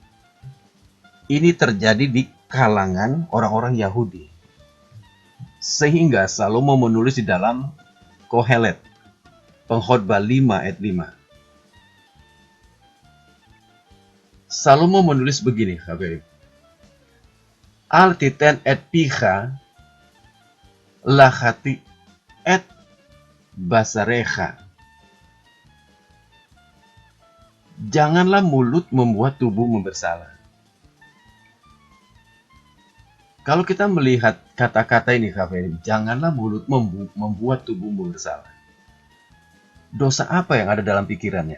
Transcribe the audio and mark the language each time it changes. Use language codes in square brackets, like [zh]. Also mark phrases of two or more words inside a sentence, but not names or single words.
[id] Ini terjadi di kalangan orang-orang Yahudi. Sehingga Salomo menulis di dalam Kohelet, Pengkhotbah 5 ayat 5. Salomo menulis begini, Chaverim. [he] אל תתן את פיך לחטיא את בשרך. [id] Janganlah mulut membuat tubuhmu bersalah. Kalau kita melihat kata-kata ini, Chaverim, janganlah mulut membuat tubuhmu bersalah. Dosa apa yang ada dalam pikirannya?